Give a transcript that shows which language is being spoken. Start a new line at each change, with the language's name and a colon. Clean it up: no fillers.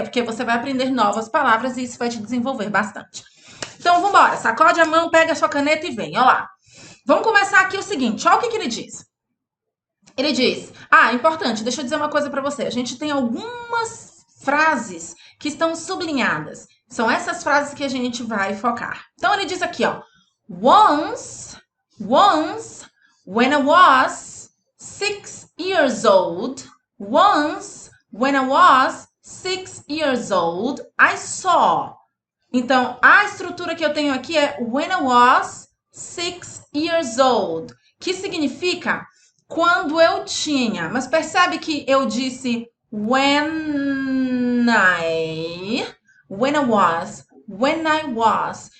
Portuguese: Porque você vai aprender novas palavras e isso vai te desenvolver bastante. Então, vamos embora. Sacode a mão, pega a sua caneta e vem. Olha lá. Vamos começar aqui o seguinte. Olha o que ele diz. Ele diz... importante, deixa eu dizer uma coisa para você. A gente tem algumas frases que estão sublinhadas. São essas frases que a gente vai focar. Então, ele diz aqui, ó.
English: Once, when I was 6 years old, when I was 6 years old, I saw.
Portuguese: Então, a estrutura que eu tenho aqui é
English: when I was 6 years old,
Portuguese: que significa quando eu tinha. Mas percebe que eu disse
English: when I was.